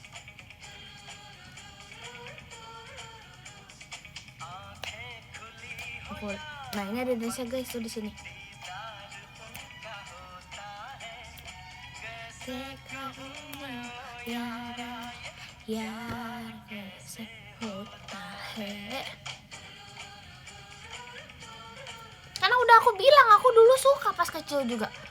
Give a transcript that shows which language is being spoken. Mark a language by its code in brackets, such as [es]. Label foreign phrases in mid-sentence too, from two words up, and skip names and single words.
[id] Nah ini ada [en] dance guys [id] tuh di sini. [hi] यार कैसे होता है. [id] Karena udah aku bilang, aku dulu suka pas kecil juga.